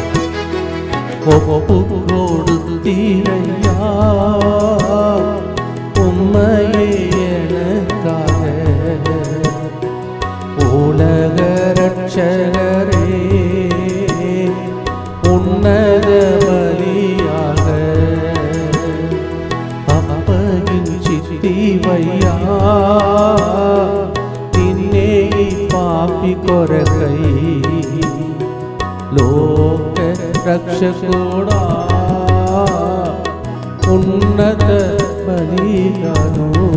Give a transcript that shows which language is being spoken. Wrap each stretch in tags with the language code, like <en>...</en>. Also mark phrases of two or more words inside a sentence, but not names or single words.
<ta>ஒப்புக்கொடு தீரையா உம்மையே எனக்காக, உலக ரட்சகரே உன்னத பலியாக</ta> <te>అప్పగించితివయ్యా నిన్నే పాపి కొరకై లోక రక్షకుడా ఉన్నత బలిగాను.</te>